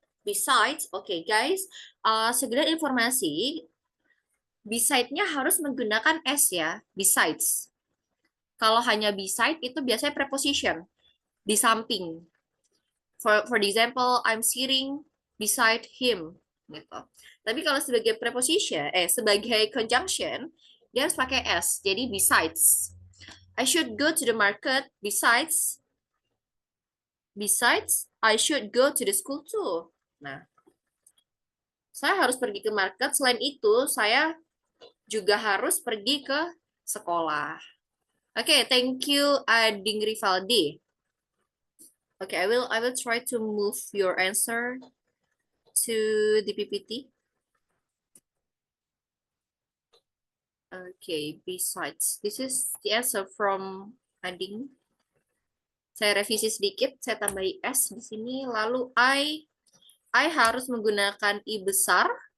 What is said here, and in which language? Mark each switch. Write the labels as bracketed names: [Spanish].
[Indonesian] Besides, okay guys, segera informasi, beside-nya harus menggunakan S ya, besides. Kalau hanya beside itu biasanya preposition, di samping. [English] For the example, I'm sitting beside him. [Indonesian] Gitu. Tapi kalau sebagai preposition, sebagai conjunction, dia harus pakai S, jadi besides. [English] I should go to the market, besides, I should go to the school too. [Indonesian] Nah, saya harus pergi ke market, selain itu, saya juga harus pergi ke sekolah. [English] Okay, thank you, Ading Rivaldi. Okay, I will try to move your answer to the PPT. Okay, besides, this is the answer from Ading. [Indonesian] Saya revisi sedikit, saya tambahi S di sini, lalu I harus menggunakan I besar.